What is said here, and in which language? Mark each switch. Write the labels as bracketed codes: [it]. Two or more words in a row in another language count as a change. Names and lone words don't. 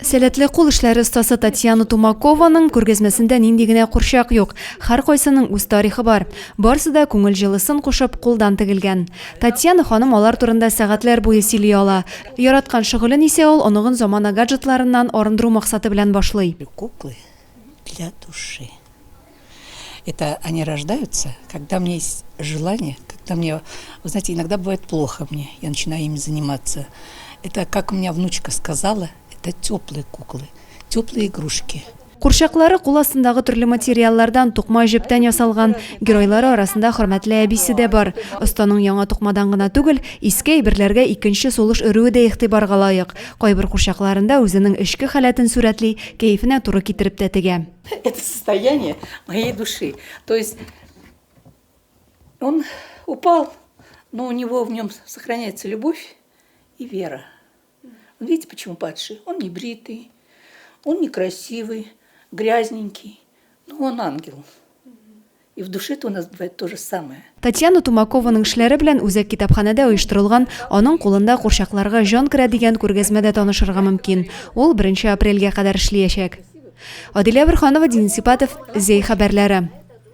[tt] Сәләтле кул эшләре остасы Татьяна Тумакованың күргәзмәсендә нинди генә курчак юк. Һәр кайсының үз тарихы бар. Барысы да күңел җылысын кушып кулдан тегелгән. Татьяна ханым алар турында сәгатьләр буе сөйли ала. Яраткан шөгылен исә ул оныгын замана гаджетларыннан арындыру максаты белән башлый. [ru] Куклы для души. Это они рождаются, когда мне есть желание, когда мне, вы знаете, иногда бывает плохо мне, я начинаю ими заниматься. Это, как у меня внучка сказала, это теплые куклы, теплые игрушки. [tt] Курчаклары кул астындагы төрле материаллардан тукма җептән ясалган, геройлары арасында хөрмәтле әбисе дә бар. Останың яңа тукмадан гына түгел, иске әйберләргә икенче сулыш өрүе дә игътибарга лаек. Кайбер курчакларында үзенең эчке халәтен сурәтли, кәефенә туры китереп тә тегә. [ru] Это состояние моей души. То есть он упал, но у него в нем сохраняется любовь и вера. Видите, почему падший? Он не бритый, он некрасивый, грязненький, но он ангел. И в душе-то у нас бывает то же самое. [tt] Татьяна Тумакованың эшләре белән үзәк китапханәдә оештырылган, аның кулында курчакларга җан керә дигән күргәзмәдә танышырга мөмкин. Ул 1 апрельгә кадәр эшләячәк. Адилә Бирханова, Денис Сипатов, Зей хәбәрләре.